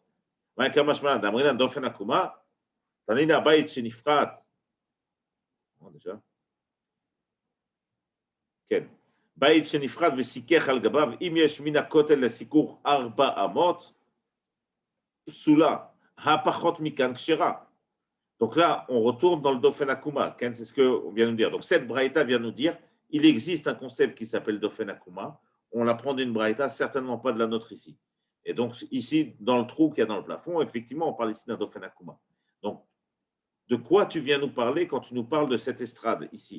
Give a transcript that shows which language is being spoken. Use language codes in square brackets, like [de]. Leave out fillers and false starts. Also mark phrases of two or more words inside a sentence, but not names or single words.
[fr] Dofen Akuma, Tanina Bayit Shenifrat. Déjà. [he] כן. בית שנפרד וסיכך על גביו, אם יש מן הכותל לסיכוך 4 אמות, פסולה, הפחות מכאן כשרה. [fr] Donc là, on retourne dans le Dofen Akuma, c'est ce qu'on vient de nous dire. Donc cette braïta vient nous dire, il existe un concept qui s'appelle Dofen Akuma, on l'apprend d'une braïta, certainement pas de la nôtre ici. Et donc ici, dans le trou qu'il y a dans le plafond, effectivement, on parle ici d'un Dofen Akuma. Donc, de quoi tu viens nous parler quand tu nous parles de cette estrade ici?